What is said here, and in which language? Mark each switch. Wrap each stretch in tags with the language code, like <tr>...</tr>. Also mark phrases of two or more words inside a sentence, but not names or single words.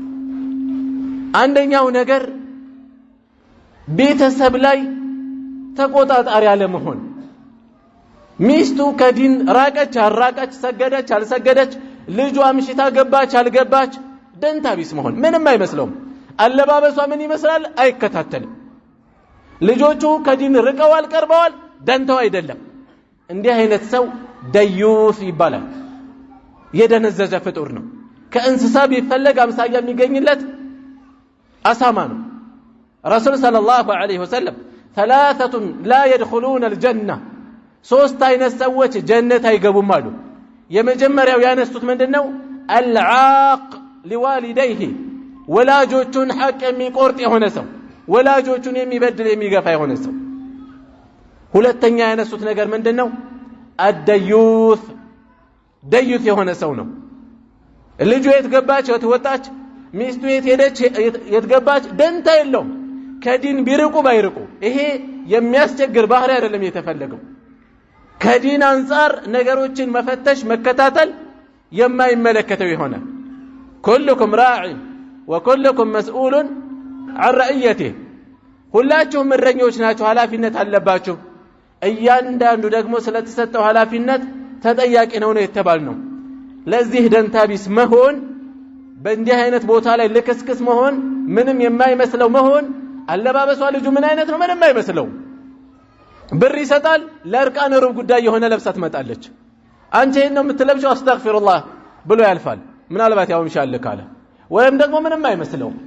<am>አንደኛው ነገር ቤተሰብ ላይ ተቆጣጣሪ ያለ መሆን ሚስቱ ከዲን ራቀች አራቀች ሰገደች አልሰገደች ልጇ ምሽታ ገባች አልገባች ደንታ ቢስ መሆን ምንም አይመስለውም አለባበሷ ምን ይመስላል አይከታተልም ልጆቹ ከዲን ርቀዋል ቀርበዋል ደንታው አይደለም እንዲህ አይነት ሰው ደዩስ ይባላል የደነዘዘ ፍጡር ነው ከእንስሳ ቢፈለግ አምሳያ የሚገኝለት አሳማ ነው ረሱል</am> <ar>صلى الله عليه وسلم ثلاثه لا يدخلون الجنه</ar> <am>ሶስት አይነት ሰዎች ጀነት አይገቡም አሉ የመጀመሪያው ያነሱት ምንድነው</am> <ar>العاق لوالديه</ar> <am>ወላጆቹን ሐቅ የሚቆርጥ የሆነ ሰው ወላጆቹን የሚበድል የሚገፋ የሆነ ሰው ሁለተኛ ያነሱት ነገር ምንድነው الديوث ደዩት የሆነ ሰው ነው ልጁ የትገባች ወጣች ሚስቱ የትሄደች የትገባች ደንታ የለውም ከዲን ቢርቁ ባይርቁ ይሄ የሚያስቸግር ባህሪ አይደለም የተፈለገው ከዲን አንፃር ነገሮችን መፈተሽ መከታተል የማይመለከተው ይሆናል</am> <ar>كلكم راع وكلكم مسؤول عن رعيته</ar> <am>ሁላችሁም እረኞች ናችሁ ኃላፊነት አለባችሁ እያንዳንዱ ደግሞ ስለተሰጠው ኃላፊነት ተጠያቂ ነው የተባልነው ለዚህ ደንታቢስ መሆን በእንዲህ አይነት ቦታ ላይ ለከስከስ መሆን ምንም የማይመስለው መሆን አለባበሷ ልጁ ምን አይነት ነው ምንም አይመስለው ብር ይሰጣል ለርቃን ሩብ ጉዳይ የሆነ ለብሳ ትመጣለች አንተ ይሄን ነው የምትለብሽው አስተግፊሩላህ ብሎ ያልፋል ምናልባት ያው ኢንሻአላህ ካለ ወይም ደግሞ ምንም አይመስለው</am>